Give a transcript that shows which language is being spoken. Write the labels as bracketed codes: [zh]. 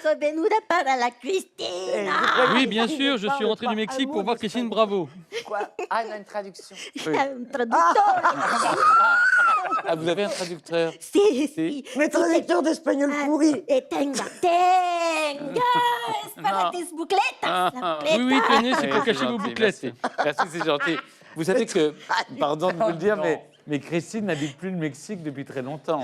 [es] Soy venuda para la Cristina. [fr] Oui, bien sûr, je suis rentré du Mexique pour voir Christine Bravo. Quoi? Ah, il y a une traduction. Un traducteur. Ah, vous avez un traducteur? [es] Si. [fr] Mais traducteur d'espagnol pourri. [es] Tenga, es para tes boucletas. [fr] Oui, tenez, c'est pour cacher vos bouclettes. Merci, c'est gentil. Vous savez que, pardon de vous le dire, mais Christine n'habite plus le Mexique depuis très longtemps.